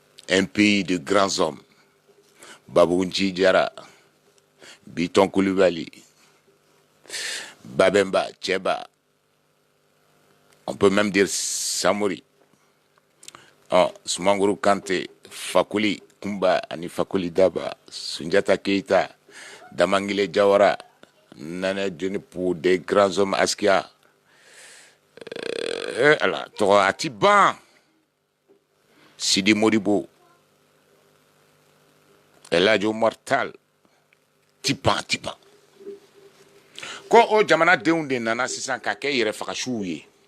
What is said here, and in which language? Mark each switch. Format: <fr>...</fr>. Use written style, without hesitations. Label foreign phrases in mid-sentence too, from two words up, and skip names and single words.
<fr>un pays de grands hommes. Babounji Diara, Biton Koulibaly, Babemba, Tcheba, on peut même dire Samori, Soumanguru Kanté, Fakuli Kumba, Ani Fakuli Daba, Sundiata Keita, Damangile Diawara, Nana Djeni pour des grands hommes Askia, alors, Atiban, Sidi Modibo, Eladio Mortal, Tipan. Quand au Jamana Deunde Nana 600 Kake, il refait.</fr>